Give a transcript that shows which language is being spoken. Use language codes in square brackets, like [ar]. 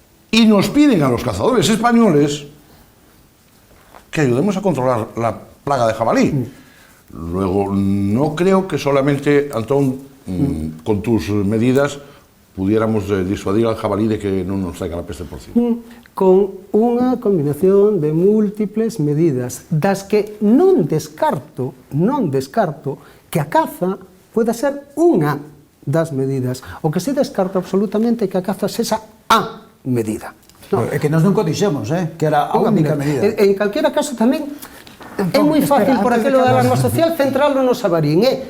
[es] Y nos piden a los cazadores españoles que ayudemos a controlar la plaga de jabalí. Luego, no creo que solamente, Antón, con tus medidas pudiéramos disuadir al jabalí de que non nos traiga la peste porcina. [gl] Con unha combinación de múltiples medidas, das que non descarto que a caza pueda ser unha das medidas. O que se descarta absolutamente é que a caza sexa a medida. No. É que nós non dixemos, que era a única medida. En calquera caso tamén é moi fácil por aquilo da alarma social centralo no sabarín.